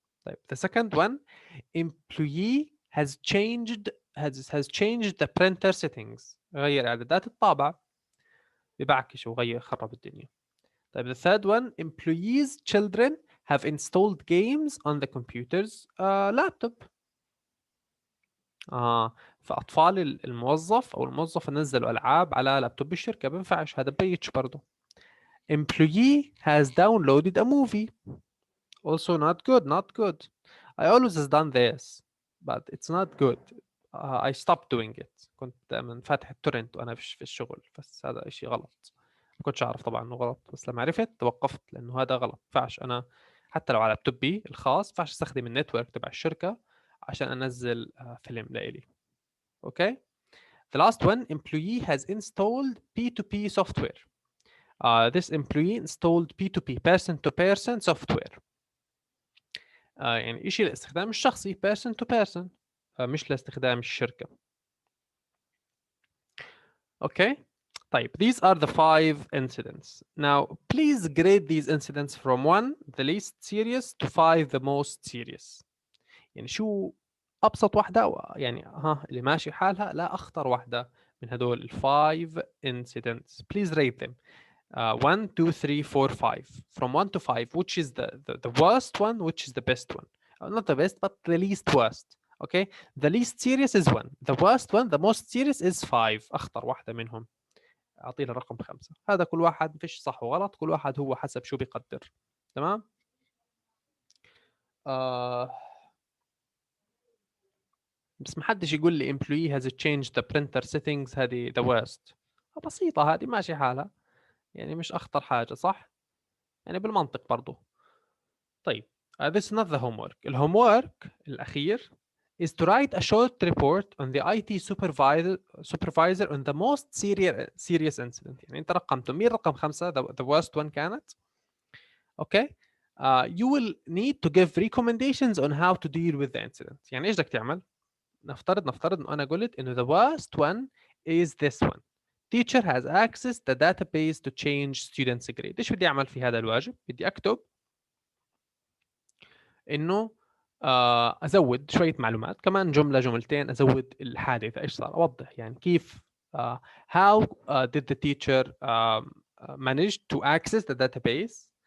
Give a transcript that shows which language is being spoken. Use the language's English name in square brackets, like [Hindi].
[Arabic] طيب [English] the second one, employee has changed the printer settings. [Arabic] غير إعدادات الطابع، ببعكش وغير خرب الدنيا. طيب [English] the third one, employees' children have installed games on the computer's laptop. [Arabic] فأطفال الموظف أو الموظفة نزلوا ألعاب على لابتوب الشركة، بينفعش، هذا بريتش برضه. [English] Employee has downloaded a movie. Also not good, not good. I always has done this, but it's not good. I stopped doing it. [Arabic] كنت دائما فاتح التورنت وأنا في الشغل، بس هذا إشي غلط. ما كنتش أعرف طبعا إنه غلط، بس لما عرفت توقفت، لأنه هذا غلط. ينفعش أنا حتى لو على لابتوبي الخاص ينفعش استخدم النتورك تبع الشركة عشان أنزل فيلم لإلي. [English] Okay. The last one, employee has installed P2P software. This employee installed P2P, person-to-person software. [Arabic] يعني إشي لاستخدام الشخصي، [English] person to person، [Arabic] مش لاستخدام الشركة. [English] Okay. [Arabic] طيب, [English] these are the 5 incidents. Now, please grade these incidents from 1, the least serious, to 5, the most serious. [Arabic] يعني شو أبسط واحدة، يعني اللي ماشي حالها، لا أخطر واحدة من هدول 5 incidents. [English] Please rate them. 1, 2, 3, 4, 5. From 1 to 5, which is the worst one, which is the best one? Not the best, but the least worst. Okay. The least serious is 1. The worst one, the most serious is 5. [Arabic] أخطر واحدة منهم أعطينا رقم 5. هذا كل واحد فيش صح وغلط، كل واحد هو حسب شو بيقدر. تمام. بس ما حدش يقول لي [English] employee has changed the printer settings [Arabic] هذه [English] the worst. [Arabic] بسيطة هذه، ماشي حالها، يعني مش أخطر حاجة، صح؟ يعني بالمنطق برضو. طيب [English] this is not the homework. [Arabic] الhomework الأخير [English] is to write a short report on the IT supervisor on the most serious incident. [Arabic] يعني أنت رقمته. مين رقم 5؟ [English] the worst one [Arabic] كانت. [English] Okay. You will need to give recommendations on how to deal with the incident. [Arabic] يعني إيش بدك تعمل؟ نفترض إنه أنا قلت إنه [English] the worst one is this one. Teacher has accessed the database to change students' grade. [Arabic] إيش بدي أعمل في هذا الواجب؟ بدي أكتب إنه أزود شوية معلومات، كمان جملة جملتين أزود الحادثة إيش صار، أوضح يعني كيف [English] how did the teacher manage to access the database.